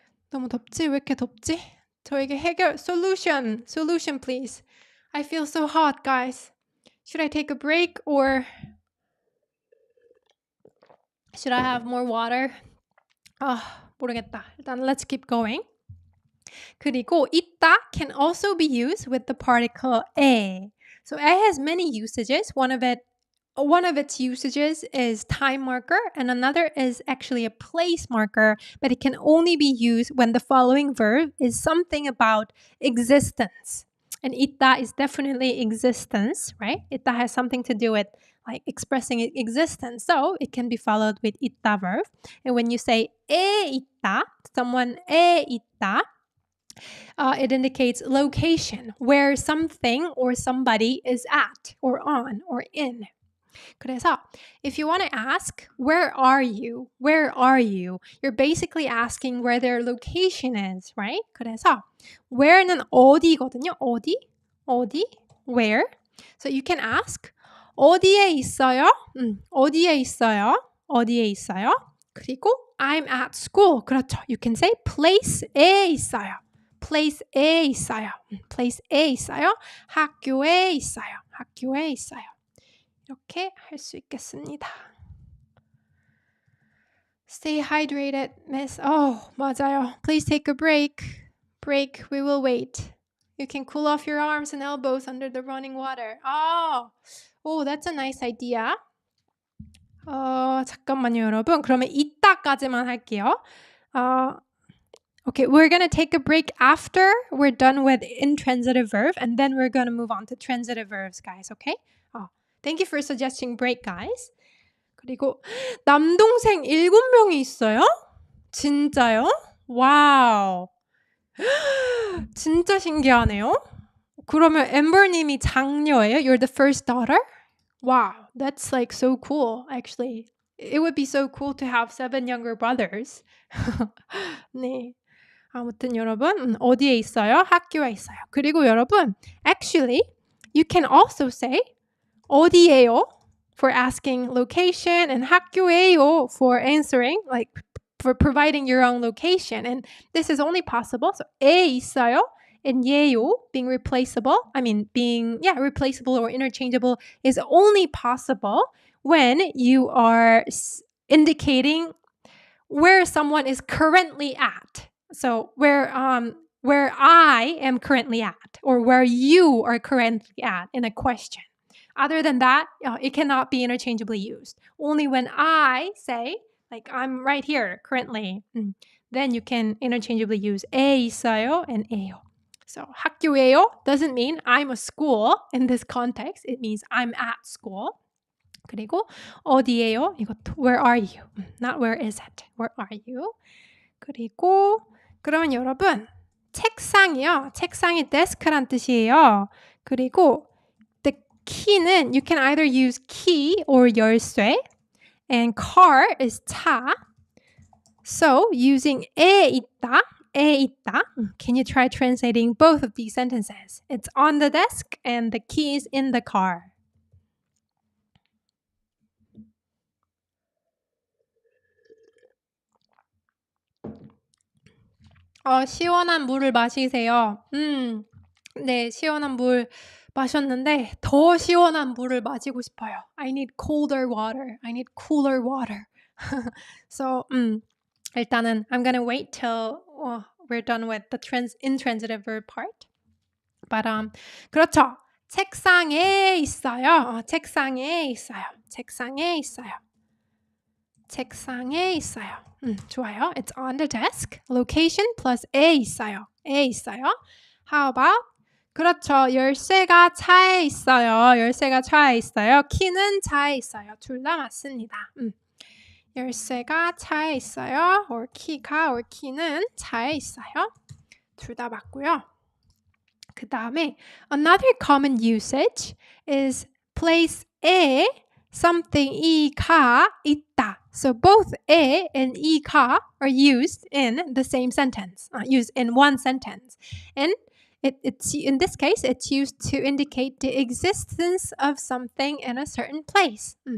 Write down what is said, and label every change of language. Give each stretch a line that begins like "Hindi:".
Korean: 너무 덥지? 왜 이렇게 덥지? 저에게 해결
English: solution please. I feel so hot, guys. Should I take a break or should I have more water?
Korean: 모르겠다. 일단
English: let's keep going. 그리고 있다 can also be used with the particle 에. So 에 has many usages. One of its usages is time marker and another is actually a place marker, but it can only be used when the following verb is something about existence. And 있다 is definitely existence, right? 있다 has something to do with like expressing existence. So it can be followed with 있다 verb. And when you say 에 있다, someone 에 있다, it indicates location, where something or somebody is at, or on, or in.
Korean: 그래서
English: if you want to ask, where are you? Where are you? You're basically asking where their location is, right?
Korean: 그래서 where는 어디거든요. 어디? Where?
English: So you can ask,
Korean: 어디에 있어요? 어디에 있어요? 어디에 있어요? 그리고
English: I'm at school.
Korean: 그렇죠.
English: You can say place에 있어요.
Korean: place에 있어요. place에 있어요. 학교에 있어요. 학교에 있어요. 이렇게 할 수 있겠습니다.
English: Stay hydrated, miss.
Korean: 맞아요.
English: Please take a break. Break, we will wait. You can cool off your arms and elbows under the running water. That's a nice idea.
Korean: 잠깐만요, 여러분. 그러면 이따까지만 할게요.
English: Okay, we're going to take a break after we're done with intransitive verb, and then we're going to move on to transitive verbs, guys, okay? Thank you for suggesting break, guys.
Korean: 그리고 남동생 7명이 있어요? 진짜요? 와우. 진짜 신기하네요. 그러면 엠버님이 장녀예요?
English: You're the first daughter? Wow, that's like so cool, actually. It would be so cool to have 7 younger brothers.
Korean: 네. 아무튼 여러분, 어디에 있어요? 학교에 있어요. 그리고 여러분,
English: actually, you can also say 어디에요? For asking location, and 학교에요 for answering, like for providing your own location. And this is only possible. So 에 있어요 and 예요 being replaceable. Replaceable or interchangeable is only possible when you are indicating where someone is currently at. So where I am currently at, or where you are currently at in a question. Other than that, it cannot be interchangeably used. Only when I say, like I'm right here currently, then you can interchangeably use 에 있어요 and 에요. So 학교에요 doesn't mean I'm a school in this context. It means I'm at school.
Korean: 그리고 어디에요? 이것도
English: where are you? Not where is it? Where are you?
Korean: 그리고 그러면 여러분 책상이요. 책상이 desk란 뜻이에요. 그리고
English: the key는 you can either use key or 열쇠, and car is 차. So using 에 있다, can you try translating both of these sentences? It's on the desk and the key is in the car.
Korean: 시원한 물을 마시세요. 네, 시원한 물 마셨는데 더 시원한 물을 마시고 싶어요.
English: I need colder water. I need cooler water. So,
Korean: 일단은
English: I'm gonna wait till we're done with the intransitive verb part. But
Korean: 그렇죠. 책상에 있어요. 책상에 있어요. 책상에 있어요. 책상에 있어요. 좋아요.
English: It's on the desk. Location plus 에 있어요.
Korean: 에 있어요.
English: How about?
Korean: 그렇죠. 열쇠가 차에 있어요. 열쇠가 차에 있어요. 키는 차에 있어요. 둘 다 맞습니다. 열쇠가 차에 있어요. or 키가 or 키는 차에 있어요. 둘 다 맞고요. 그 다음에
English: another common usage is place에 something 이가 있다. So both 에 and 이가 are used in the same sentence, used in one sentence. And it's in this case, it's used to indicate the existence of something in a certain place.